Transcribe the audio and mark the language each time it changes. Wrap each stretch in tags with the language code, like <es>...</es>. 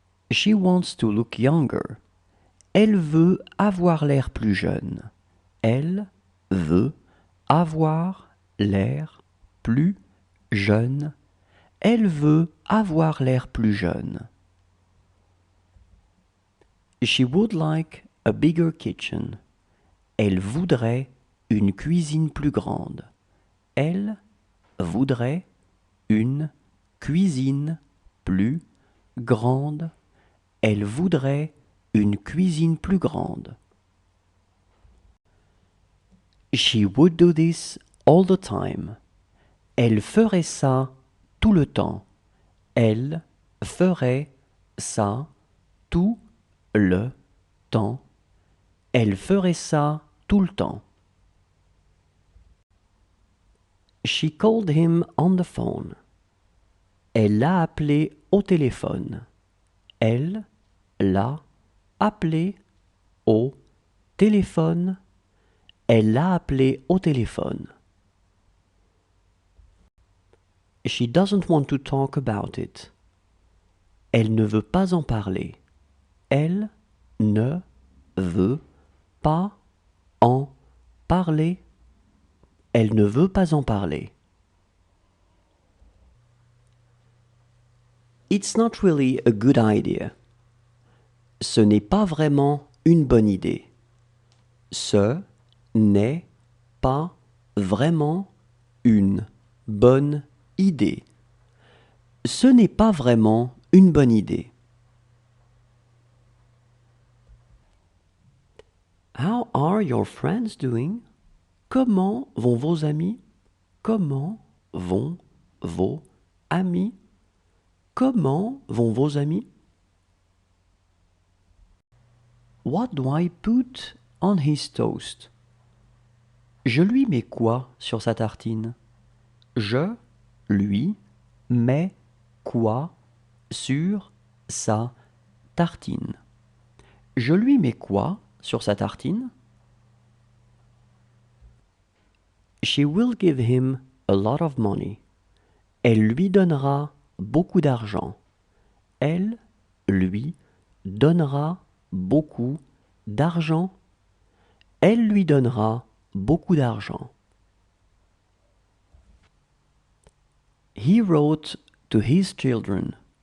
<en>She wants to look younger.</en> <fr>Elle veut avoir l'air plus jeune. Elle veut avoir l'air plus jeune. Elle veut avoir l'air plus jeune.</fr> <en>She would like a bigger kitchen.</en> <fr>Elle voudrait une cuisine plus grande. Elle voudrait une cuisine plus grande. Elle voudrait une cuisine plus grande.</fr> <en>She would do this all the time.</en> <fr>Elle ferait ça tout le temps. Elle ferait ça tout le temps. Elle ferait ça tout le temps.</fr> <en>She called him on the phone.</en> <fr>Elle l'a appelé au téléphone. Elle l'a appelé au téléphone. Elle l'a appelé au téléphone.</fr> <en>She doesn't want to talk about it.</en> <fr>Elle ne veut pas en parler. Elle ne veut pas en parler. Elle ne veut pas en parler.</fr> <en>It's not really a good idea.</en> <fr>Ce n'est pas vraiment une bonne idée. Ce n'est pas vraiment une bonne idée. Ce n'est pas vraiment une bonne idée.</fr> <en>How are your friends doing?</en> <fr>Comment vont vos amis? Comment vont vos amis? Comment vont vos amis?</fr> <en>What do I put on his toast?</en> <fr>Je lui mets quoi sur sa tartine? Je lui mets quoi sur sa tartine? Je lui mets quoi sur sa tartine?</fr> <en>She will give him a lot of money.</en> <fr>Elle lui donnera beaucoup d'argent. Elle lui donnera beaucoup d'argent. Elle lui donnera beaucoup d'argent.</fr> <en>He wrote to his children.</en>